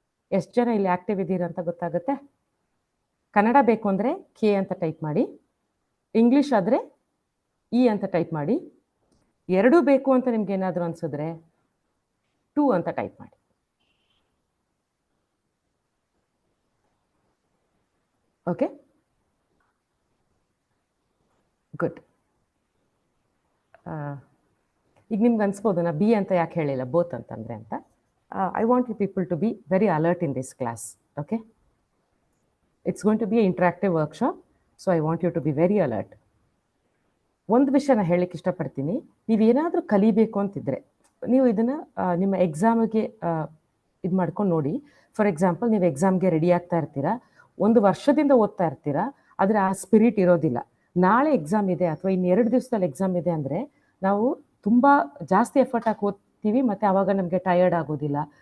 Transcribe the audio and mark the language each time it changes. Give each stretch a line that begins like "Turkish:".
Kannada: ಎಷ್ಟು ಜನ ಇಲ್ಲಿ ಆಕ್ಟಿವ್ ಇದ್ದೀರಾ ಅಂತ ಗೊತ್ತಾಗುತ್ತೆ. ಕನ್ನಡ ಬೇಕು ಅಂದರೆ ಕೆ ಅಂತ ಟೈಪ್ ಮಾಡಿ, ಇಂಗ್ಲೀಷ್ ಆದರೆ ಇ ಅಂತ ಟೈಪ್ ಮಾಡಿ, ಎರಡೂ ಬೇಕು ಅಂತ ನಿಮ್ಗೆ ಏನಾದರೂ ಅನ್ಸಿದ್ರೆ 2 ಅಂತ ಟೈಪ್ ಮಾಡಿ.
English: Okay, good.
Kannada: ಈಗ ನಿಮ್ಗೆ ಅನ್ಸ್ಬೋದು ನಾ ಬಿ ಅಂತ ಯಾಕೆ ಹೇಳಿಲ್ಲ, ಬೋತ್ ಅಂತಂದ್ರೆ ಅಂತ.
English: I want you people to be very alert in this class, okay? It's going to be an interactive workshop, so I want you to be very alert.
Kannada: ಒಂದು ವಿಷಯನ ಹೇಳಕ್ಕೆ ಇಷ್ಟಪಡ್ತೀನಿ. ನೀವೇನಾದರೂ ಕಲಿಬೇಕು ಅಂತಿದ್ರೆ ನೀವು ಇದನ್ನು ನಿಮ್ಮ ಎಕ್ಸಾಮಿಗೆ ಇದು ಮಾಡ್ಕೊಂಡು ನೋಡಿ. ಫಾರ್ ಎಕ್ಸಾಂಪಲ್, ನೀವು ಎಕ್ಸಾಮ್ಗೆ ರೆಡಿ ಆಗ್ತಾ ಇರ್ತೀರಾ, 1 ವರ್ಷದಿಂದ ಓದ್ತಾ ಇರ್ತೀರಾ, ಆದರೆ ಆ ಸ್ಪಿರಿಟ್ ಇರೋದಿಲ್ಲ. ನಾಳೆ ಎಕ್ಸಾಮ್ ಇದೆ ಅಥವಾ ಇನ್ನು 2 ದಿವಸದಲ್ಲಿ ಎಕ್ಸಾಮ್ ಇದೆ ಅಂದರೆ ನಾವು ತುಂಬ ಜಾಸ್ತಿ ಎಫರ್ಟ್ ಹಾಕಿ ಓದ್ತೀವಿ, ಮತ್ತು ಆವಾಗ ನಮಗೆ ಟಯರ್ಡ್ ಆಗೋದಿಲ್ಲ.